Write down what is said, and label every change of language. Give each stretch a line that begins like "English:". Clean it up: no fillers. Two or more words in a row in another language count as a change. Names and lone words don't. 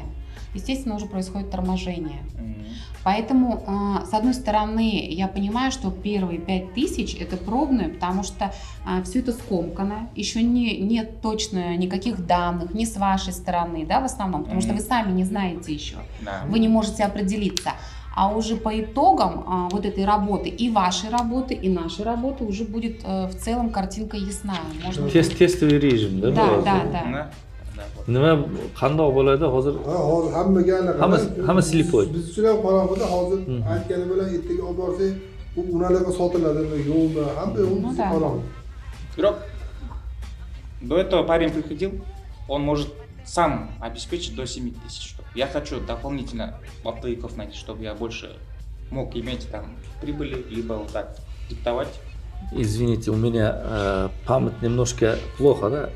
Russian: Естественно, уже происходит торможение. Поэтому, с одной стороны, я понимаю, что первые 5000 это пробные, потому что все это скомкано, еще нет точно никаких данных, ни с вашей стороны, да, в основном, потому что вы сами не знаете еще, вы не можете определиться. А уже по итогам вот этой работы, и вашей работы, и нашей работы, уже будет в целом картинка ясна. Тестовый режим, да? Да.
Uzbek: Nima qandoq bo'ladi hozir? Hozir hammaga hamma slipoj. Biz uchun ham qorong'ida hozir aytgani bilan ertaga olib borsak, bu unalarga sotiladimi, yo'qmi, hamma qorong'i.
Russian: Бирок до этого парень приходил, он может сам обеспечить до 7000 штук. Я хочу дополнительно оптовиков найти, чтобы я больше мог иметь там прибыли, либо вот так диктовать. Извините, у меня память немножко плохо, да?